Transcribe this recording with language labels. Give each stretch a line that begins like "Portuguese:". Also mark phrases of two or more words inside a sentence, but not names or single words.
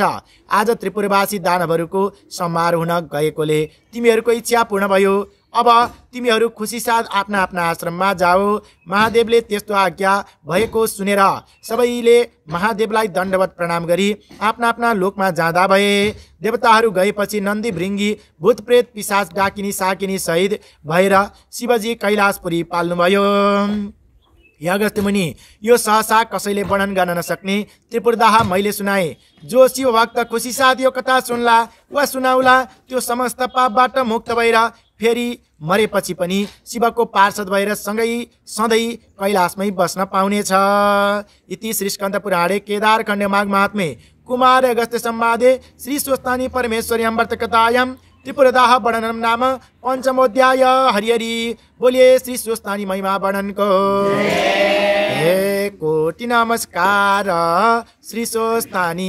Nepali: आज त्रिपुरवासी दानवहरूको संहार हुन गएकोले तिमीहरूको इच्छा पूर्ण भयो। अब तिमीहरू खुसी साथ आफ्ना आफ्ना आश्रममा जाऊ। महादेवले त्यस्तो आज्ञा भएको सुनेर सबैले महादेवलाई दण्डवत प्रणाम गरी आफ्ना आफ्ना लोकमा जाँदा भए। देवताहरू गएपछि नन्दी भृङ्गी भूतप्रेत पिशाच डाकिनी साकिनी सहित भएर शिवजी कैलाशपुरी पाल्नुभयो। हे अगस्त्य मुनि, यो सहसा कसैले वर्णन गर्न नसक्ने त्रिपुरदाह मैले सुनाए। जो शिव भक्त खुसी साथ यो कथा सुन्ला वा सुनाउला त्यो समस्त पापबाट मुक्त भएर फेरि मरेपछि पनि शिवको पार्षद भएर सँगै सधैँ कैलाशमै बस्न पाउनेछ।
Sanskrit: इति श्री स्कन्द पुराणे केदारखण्ड माघ महात्म्ये कुमार अगस्त्य संवादे श्री स्वस्तानी परमेश्वर्यां वर्तकथायां त्रिपुरदाह वर्णनम नाम पंचमोध्याय।
Nepali: हरि हरि बोलिए श्री स्वस्तानी महिमा वर्णन को। हे कोटि नमस्कार श्री स्वस्तानी